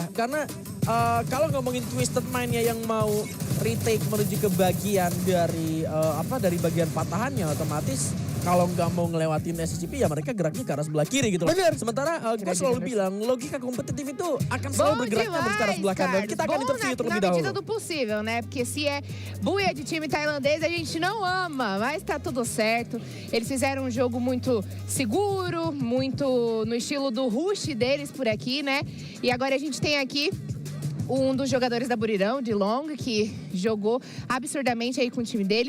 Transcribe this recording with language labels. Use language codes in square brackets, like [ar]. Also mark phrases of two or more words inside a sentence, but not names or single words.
[id] Karena kalau ngomongin Twisted Mind ya yang mau retake menuju ke bagian dari dari bagian patahannya, otomatis kalau nggak mau ngelewatin SCP ya mereka geraknya ke arah sebelah kiri gitu loh. Bener. Sementara gue selalu bilang logika kompetitif itu akan selalu bergeraknya menuju ke arah sebelah kanan. Kita akan interview terlebih dahulu. [pt] Na medida do possível, né? Porque se é buia de time tailandês, a gente não ama, mas tá tudo certo. Eles fizeram um jogo muito seguro, muito no estilo do rush deles por aqui, né? E agora a gente tem aqui um dos jogadores da Buriram, de Long, que jogou absurdamente aí com o time deles.